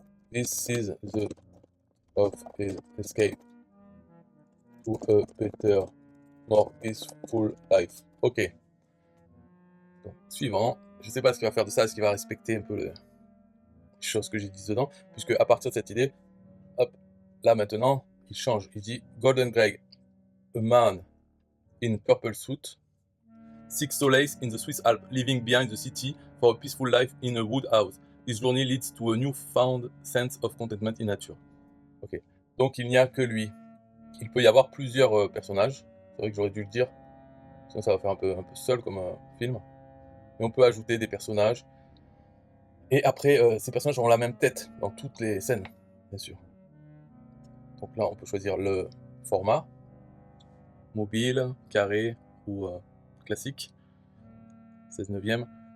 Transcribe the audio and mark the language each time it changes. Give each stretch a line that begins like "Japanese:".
English: This is the of his escape to a better, more peaceful life.
French: Ok. Donc, suivant. Je sais pas ce qu'il va faire de ça, est-ce qu'il va respecter un peu les choses que j'ai dit dedans, puisque à partir de cette idée, hop, là maintenant, il change. Il dit
English: Golden Greg, a man in purple suit, seeks solace in the Swiss Alps, leaving behind the city for a peaceful life in a wood house. His journey leads to a newfound sense of contentment in nature.
French: Ok. Donc il n'y a que lui. Il peut y avoir plusieurs personnages. C'est vrai que j'aurais dû le dire, sinon ça va faire un peu seul comme film. Mais on peut ajouter des personnages. Et après, ces personnages auront la même tête dans toutes les scènes, bien sûr. Donc là, on peut choisir le format, mobile, carré ou classique, 16 neuvième.